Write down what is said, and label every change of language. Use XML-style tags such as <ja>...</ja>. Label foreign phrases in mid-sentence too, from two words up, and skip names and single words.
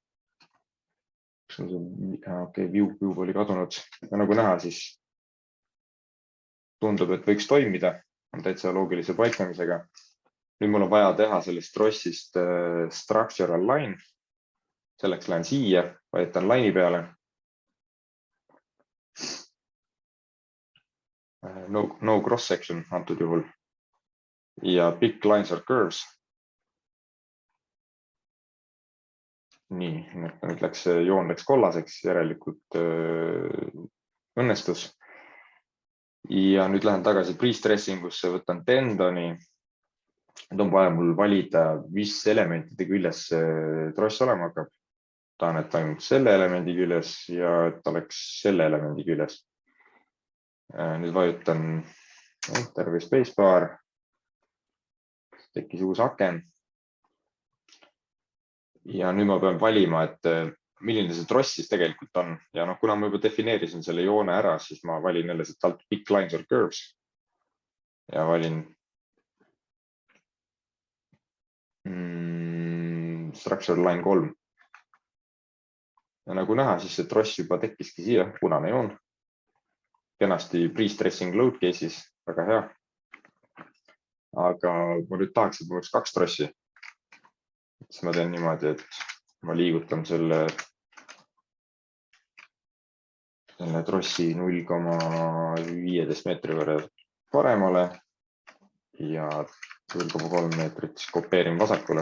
<et>Okei, view oli kadunud. Ja nagu näha, siis tundub, et võiks toimida. On täitsa loogilise paiknemisega. Nüüd mul on vaja teha sellest trossist</et> <en>structural line.</en> <et>Selleks lähen siia, vajutan line'i peale.</et> <en>No cross section</en> <et>antud juhul ja</et> <en>pick lines or curves.</en> <et>Nii, nüüd joon läks kollaseks, järelikult õnnestus. Ja nüüd lähen tagasi pre-stressing usse, võtan tendoni. Nüüd on vaja mul valida, mis elementide küljes tross olema hakkab. Tahan, et toimub selle elemendi küljes ja et oleks selle elemendi küljes. Nüüd vajutan enter või spacebar. Tekkis uus aken. Ja nüüd ma pean valima, et milline see tross siis tegelikult on. Ja kuna ma juba defineerisin selle joone ära, siis ma valin jälle siit alt</et> <en>pick lines or curves.</en> <et>Ja valin</et> <en>structure line</en> <et>3. Ja nagu näha, siis see tross juba tekkiski siia, punane joon. kenasti</et> <en>pre-stressing load case'is,</en> <et>väga hea. Aga ma nüüd tahaks, et mul oleks 2 trossi. Siis ma teen niimoodi, et ma liigutan selle trossi 0,15 meetri võrra paremale ja 0,3 meetrit siis kopeerin vasakule.</et>